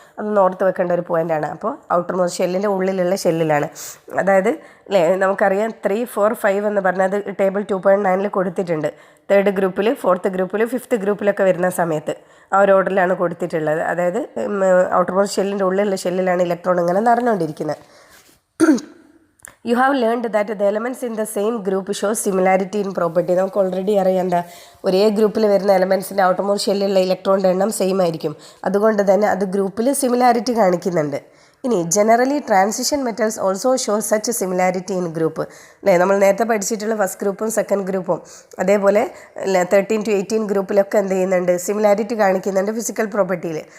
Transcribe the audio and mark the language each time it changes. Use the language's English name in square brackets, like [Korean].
[Malayalam] അതൊന്ന് ഓർത്ത് വെക്കേണ്ട ഒരു പോയിൻ്റാണ്. അപ്പോൾ ഔട്ടർ മോസ്റ്റ് ഷെല്ലിൻ്റെ ഉള്ളിലുള്ള ഷെല്ലിലാണ്. അതായത് അല്ലേ, നമുക്കറിയാം 3, 4, 5 എന്ന് പറഞ്ഞത് ടേബിൾ 2.9 കൊടുത്തിട്ടുണ്ട്. തേർഡ് ഗ്രൂപ്പിൽ, ഫോർത്ത് ഗ്രൂപ്പിൽ, ഫിഫ്ത്ത് ഗ്രൂപ്പിലൊക്കെ വരുന്ന സമയത്ത് ആ ഒരു ഓർഡറിലാണ് കൊടുത്തിട്ടുള്ളത്. അതായത് ഔട്ടർ മോസ്റ്റ് ഷെല്ലിൻ്റെ ഉള്ളിലുള്ള ഷെല്ലിലാണ് ഇലക്ട്രോൺ ഇങ്ങനെ നടന്നുകൊണ്ടിരിക്കുന്നത്. [English] You have learned that the elements in the same group show similarity in property. [Malayalam] നമുക്ക് ഓൾറെഡി അറിയാം, എന്താ ഒരേ ഗ്രൂപ്പിൽ വരുന്ന എലമെൻസിൻ്റെ ഔട്ടർ മോസ്റ്റ് ഷെല്ലിലുള്ള ഇലക്ട്രോണിൻ്റെ എണ്ണം സെയിം ആയിരിക്കും. അതുകൊണ്ട് തന്നെ അത് ഗ്രൂപ്പിൽ സിമിലാരിറ്റി കാണിക്കുന്നുണ്ട്. ഇനി [English] generally transition metals also show such similarity in group [Malayalam] അല്ലേ. നമ്മൾ നേരത്തെ പഠിച്ചിട്ടുള്ള ഫസ്റ്റ് ഗ്രൂപ്പും സെക്കൻഡ് ഗ്രൂപ്പും അതേപോലെ 13 to 18 ഗ്രൂപ്പിലൊക്കെ എന്ത് ചെയ്യുന്നുണ്ട്, സിമിലാരിറ്റി കാണിക്കുന്നുണ്ട് ഫിസിക്കൽ പ്രോപ്പർട്ടിയിൽ.